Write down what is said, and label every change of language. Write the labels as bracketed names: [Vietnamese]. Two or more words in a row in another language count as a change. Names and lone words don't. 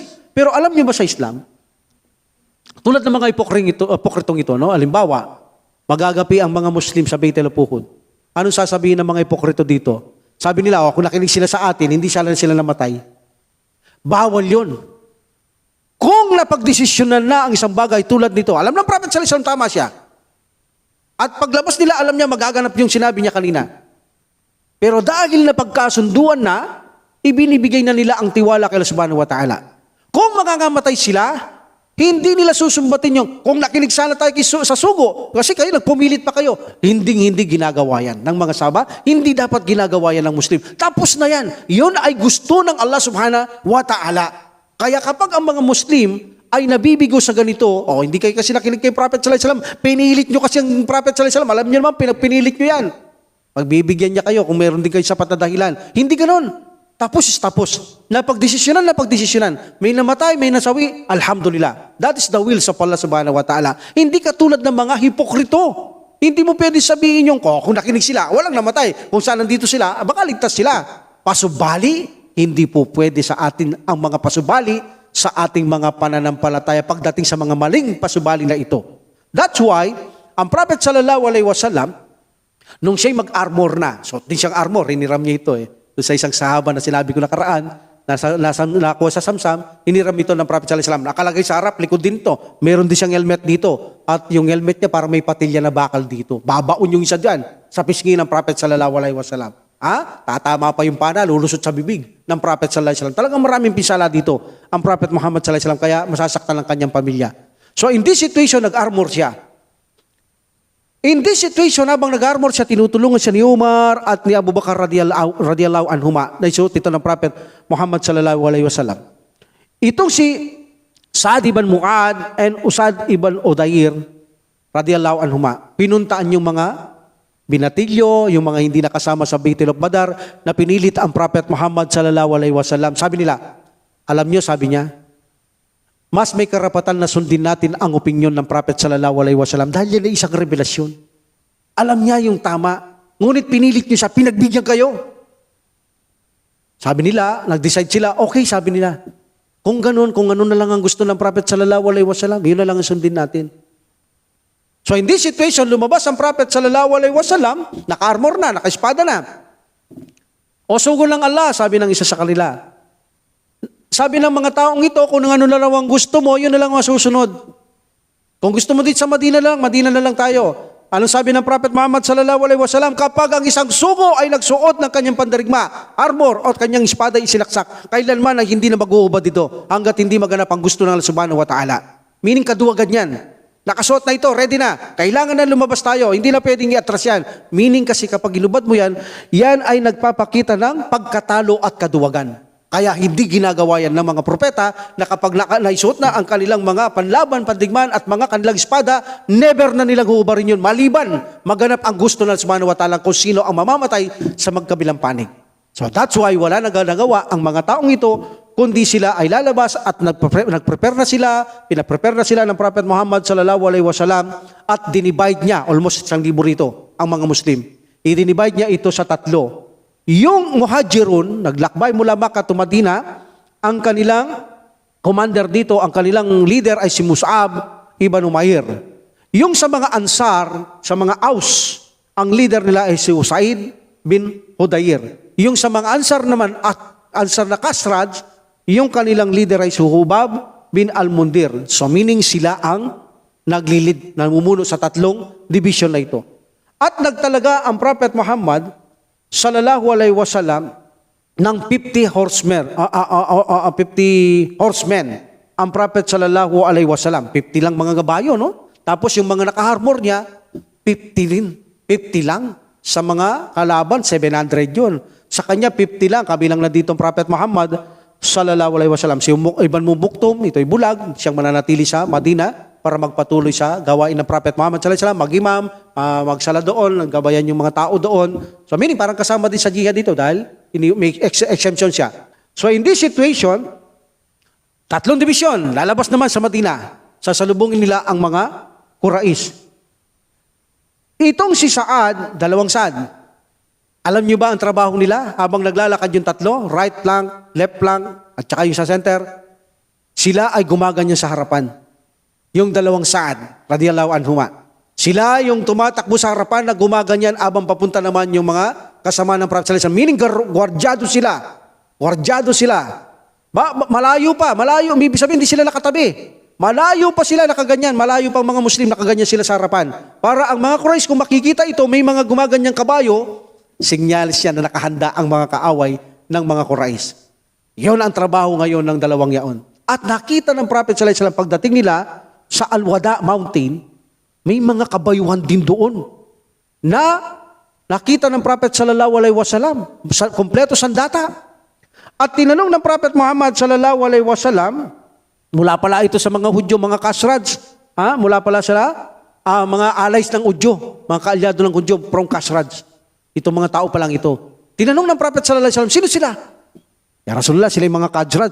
[Filipino] Pero alam niyo ba sa Islam, tulad ng mga hipokritong ito, halimbawa, magagapi ang mga Muslim sa Baitul Uhud. Anong sasabihin ng mga hipokrito dito? Sabi nila, kung nakinig sila sa atin, hindi sila namatay. Bawal yun. Kung napagdesisyonan na ang isang bagay tulad nito, alam ng Prophet [Arabic] صلى الله عليه وسلم, [Filipino] tama siya. At paglabas nila, alam niya magaganap yung sinabi niya kanina. Pero dahil napagkasunduan na, ibinibigay na nila ang tiwala kay Allah [Arabic] سبحانه وتعالى. [Filipino] Kung mangangamatay sila, hindi nila susumbatin yung, kung nakinig sana tayo sa sugo, kasi kayo, nagpumilit pa kayo. Hindi ginagawa yan ng mga sahaba. Hindi dapat ginagawa yan ng Muslim. Tapos na yan. Yun ay gusto ng Allah [Arabic] سبحانه وتعالى. [Filipino] Kaya kapag ang mga Muslim ay nabibigo sa ganito, hindi kayo kasi nakinig kay Prophet [Arabic] صلى الله عليه وسلم, [Filipino] pinilit nyo kasi ang Prophet [Arabic] صلى الله عليه وسلم, [Filipino] alam nyo naman, pinagpinilit nyo yan. Pagbibigyan niya kayo kung meron din kayo sapat na dahilan. Hindi ganon. Tapos. Napagdesisyonan. May namatay, may nasawi, alhamdulillah. [English] That is the will of Allah [Arabic] سبحانه وتعالى. [Filipino] Hindi katulad ng mga hipokrito. Hindi mo pwede sabihin yung, kung nakinig sila, walang namatay. Kung saan nandito sila, baka ligtas sila. Pasubali, hindi po pwede sa atin ang mga pasubali sa ating mga pananampalataya pagdating sa mga maling pasubali na ito. [English] That's why, [Filipino] ang Prophet [Arabic] صلى الله عليه وسلم, [Filipino] nung siya'y mag-armor na, so din siyang armor, hiniram niya ito sa isang sahaba na sinabi ko nakaraan, nakuha sa Samsam, hiniram ito ng Prophet [Arabic] صلى الله عليه وسلم. [Filipino] Nakalagay sa harap, likod din to. Meron din siyang helmet dito. At yung helmet niya parang may patilya na bakal dito. Babaon yung isa dyan sa pisngi ng Prophet [Arabic] صلى الله عليه وسلم. [Filipino] Tatama pa yung pana, lulusot sa bibig ng Prophet [Arabic] صلى الله عليه وسلم. [Filipino] Talagang maraming pinsala dito ang Prophet Muhammad [Arabic] صلى الله عليه وسلم, [Filipino] kaya masasaktan ang kanyang pamilya. [English] So in this situation, [Filipino] nag-armor siya. [English] In this situation, [Filipino] habang nag-armor siya, tinutulungan siya ni Umar at ni Abu Bakar [Arabic] رضي الله عنهما [Filipino] na isuot ito ng Prophet Muhammad [Arabic] صلى الله عليه وسلم. [Filipino] Itong si Sa'd ibn Mu'adh and Usad ibn Udair [Arabic] رضي الله عنهما, [Filipino] pinuntaan yung mga binatilyo, yung mga hindi nakasama sa Baitul Badar na pinilit ang Prophet Muhammad [Arabic] صلى الله عليه وسلم. [Filipino] Sabi nila, alam nyo, sabi niya, mas may karapatan na sundin natin ang opinyon ng Prophet [Arabic] صلى الله عليه وسلم [Filipino] dahil yan ay isang revelasyon. Alam niya yung tama, ngunit pinilit niyo siya, pinagbigyan kayo. Sabi nila, nag-decide sila, okay, sabi nila, kung ganun na lang ang gusto ng Prophet [Arabic] صلى الله عليه وسلم, [Filipino] yun na lang ang sundin natin. [English] So in this situation, [Filipino] lumabas ang Prophet [Arabic] صلى الله عليه وسلم, [Filipino] naka-armor na, naka-espada na. O sugon lang Allah, sabi ng isa sa kanila. Sabi ng mga taong ito, kung ano na lang ang gusto mo, yun na lang ang masusunod. Kung gusto mo dito sa Madina na lang tayo. Anong sabi ng Prophet Muhammad [Arabic] صلى الله عليه وسلم? [Filipino] Kapag ang isang sugo ay nagsuot ng kanyang pandarigma, armor o kanyang espada isinaksak, kailanman ay hindi na mag-uubad dito hanggat hindi maganap ang gusto ng Allah [Arabic] سبحانه وتعالى. [Filipino] Meaning kaduwagan yan. Nakasuot na ito, ready na. Kailangan na lumabas tayo. Hindi na pwedeng i-atras yan. Meaning kasi kapag inubad mo yan, yan ay nagpapakita ng pagkatalo at kaduwagan. Kaya hindi ginagawa yan ng mga propeta na kapag naisuot na ang kanilang mga panlaban, pandigman at mga kanilang espada, never na nilang huubarin yun. Maliban, maganap ang gusto ng [Arabic] سبحانه وتعالى [Filipino] kung sino ang mamamatay sa magkabilang panig. [English] So that's why [Filipino] wala nagagawa ang mga taong ito, kundi sila ay lalabas at nag-prepare na sila, pinaprepare na sila ng Prophet Muhammad [Arabic] صلى الله عليه وسلم [Filipino] at dinivide niya, almost 1,000 rito, ang mga Muslim. I-divide niya ito sa 3. Yung Muhajirun, naglakbay mula Makkah to Madina, ang kanilang commander dito, ang kanilang leader ay si Mus'ab ibn Umair. Yung sa mga Ansar, sa mga Aus, ang leader nila ay si Usaid bin Hudayr. Yung sa mga Ansar naman, at Ansar na Khazraj, yung kanilang leader ay si Hubab bin Al-Mundir. [English] So meaning [Filipino] sila ang naglilid, namumuno sa 3 division na ito. At nagtalaga ang Prophet Muhammad [Arabic] صلى الله عليه وسلم [Filipino] ng 50 horsemen. Ang Prophet [Arabic] صلى الله عليه وسلم, [Filipino] 50 lang mga gabayo, no? Tapos yung mga naka-armor niya, 50 rin. 50 lang. Sa mga kalaban, 700 yun. Sa kanya, 50 lang. Kabilang na dito ang Prophet Muhammad [Arabic] صلى الله عليه وسلم. [Filipino] Si Ibn Mubuktum, ito'y bulag, siyang mananatili sa Madina para magpatuloy sa gawain ng Prophet Muhammad [Arabic] صلى الله عليه وسلم, [Filipino] mag-imam, magsala doon, naggabayan yung mga tao doon. [English] So meaning [Filipino] parang kasama din sa jihad dito dahil may exemption siya. [English] So in this situation, 3 division, [Filipino] lalabas naman sa Madina. Sasalubungin nila ang mga Quraish. Itong si Sa'ad, 2 Sa'ad, alam niyo ba ang trabaho nila habang naglalakad yung 3? [English] Right flank, left flank, [Filipino] at saka yung sa center. Sila ay gumaganyan sa harapan. Yung 2 Sa'ad, [Arabic] رضي الله عنهما. [Filipino] Sila yung tumatakbo sa harapan na gumaganyan abang papunta naman yung mga kasama ng Prophet [Arabic] صلى الله عليه وسلم. [Filipino] Meaning, gwardyado sila. Gwardyado sila. Malayo pa, malayo. Ibig sabihin, hindi sila nakatabi. Malayo pa sila nakaganyan. Malayo pang mga Muslim nakaganyan sila sa harapan. Para ang mga Quraysh, kung makikita ito, may mga gumaganyang kabayo, sinyalis yan na nakahanda ang mga kaaway ng mga Quraysh. Yun ang trabaho ngayon ng 2 yaon. At nakita ng Prophet [Arabic] صلى الله عليه وسلم [Filipino] pagdating nila sa Al-Wada Mountain, may mga kabayuhan din doon na nakita ng Prophet [Arabic] صلى الله عليه وسلم, [Filipino] kompleto sandata. At tinanong ng Prophet Muhammad [Arabic] صلى الله عليه وسلم, [Filipino] mula pala ito sa mga Hudyo, mga Khazraj, mula pala sila, mga allies ng Hudyo, mga kaalyado ng Hudyo from Khazraj. Itong mga tao pa lang ito. Tinanong ng Prophet [Arabic] صلى الله عليه وسلم, [Filipino] sino sila? [Arabic] يا رسول الله, [Filipino] sila yung mga Khazraj.